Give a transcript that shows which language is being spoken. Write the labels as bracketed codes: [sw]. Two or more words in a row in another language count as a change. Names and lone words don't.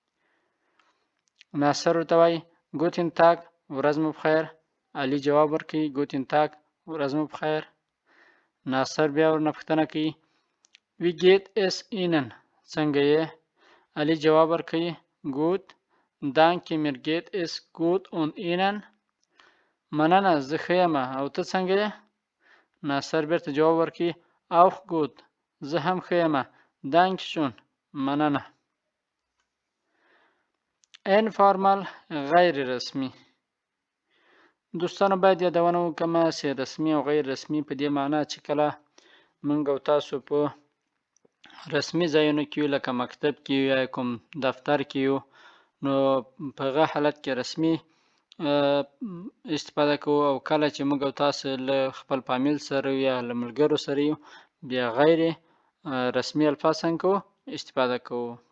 [ps] ناصر ورته وایي [de] Guten Tag [ps] ورځ مو بخیر. علي جواب ورکوي [de] Guten Tag [ps] ورځ مو بخیر. ناصر بیا ورنه پوښتنه کوي [de] Wie geht es Ihnen [ps] څنګه یې. علي جواب ورکوي [de] Gut danke mir geht es gut und Ihnen [ps] مننه زه ښه یم او ته څنګه یې. ناصر بیرته جواب ورکوي [de] auch gut [ps] زه هم ښه یم [de] danke schön [ps] مننه. Informal غیر رسمي. دوستانو باید یادونه وکړم چې رسمي او غیر رسمي په دې معنا چې کله موږ او تاسو په رسمي ځایونو کې لکه مکتب کې یا کوم دفتر کې یو نو په هغه حالت کې رسمي استفاده کوو او کله چې موږ او تاسو له خپل فامیل سره یا له ملګرو سره یو بیا غیر رسمي الفاظ څنګه کوو استفاده کوو.